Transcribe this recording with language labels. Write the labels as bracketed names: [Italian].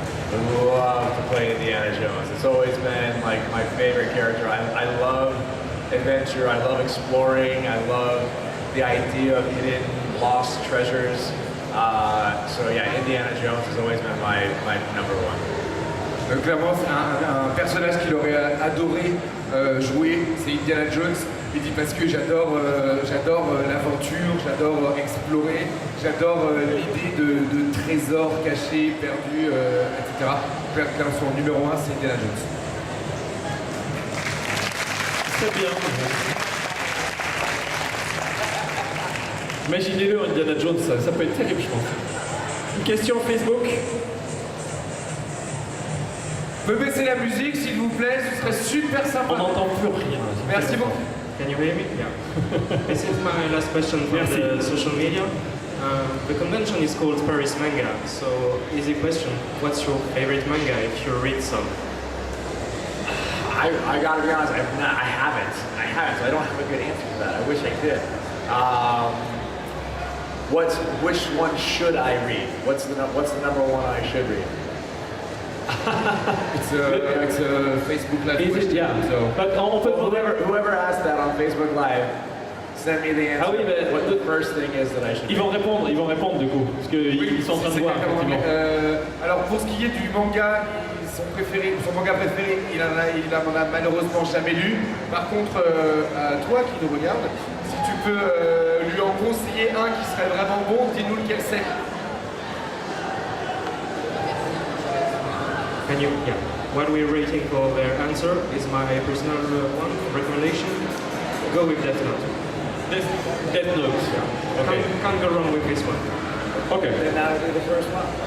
[English] I love to play Indiana Jones. It's always been like my favorite character. I love adventure, I love exploring, I love the idea of hidden, lost treasures. So yeah, Indiana Jones has always been my number one. [French] Clairement, c'est un personnage qu'il aurait adoré jouer, c'est Indiana Jones. Il dit parce que j'adore l'aventure, j'adore explorer, j'adore l'idée de trésors cachés, perdus, etc. Clairement, son numéro 1, c'est Indiana Jones. Très bien. Imaginez-le, Indiana Jones, ça peut être terrible, je pense. Une question Facebook. Vous pouvez baisser la musique, s'il vous plaît, ce serait super sympa. On n'entend plus rien. Merci beaucoup. [English] Can you hear me? Yeah. This is my last question from the social media. The convention is called Paris Manga, so easy question. What's your favorite manga if you read some? I gotta be honest, I haven't, so I don't have a good answer for that. I wish I did. Which one should I read? What's the number one I should read? It's a Facebook Live question. Yeah. So. But [French] on peut [English] Whoever asked that on Facebook Live, send me the answer. [French] Ah oui, mais [English] what the first thing is that I should [French] Ils vont répondre du coup, parce qu'ils sont en train de voir. Alors pour ce qui est du manga, son manga préféré, il en a malheureusement jamais lu. Par contre, toi qui nous regardes, si tu peux lui en conseiller un qui serait vraiment bon, dis-nous lequel c'est. [English] Can you? Yeah. What we're rating for their answer is my personal one recommendation. Go with Death Note. Death Note. Yeah. Okay. Can't go wrong with this one. Okay. Then now do the first one.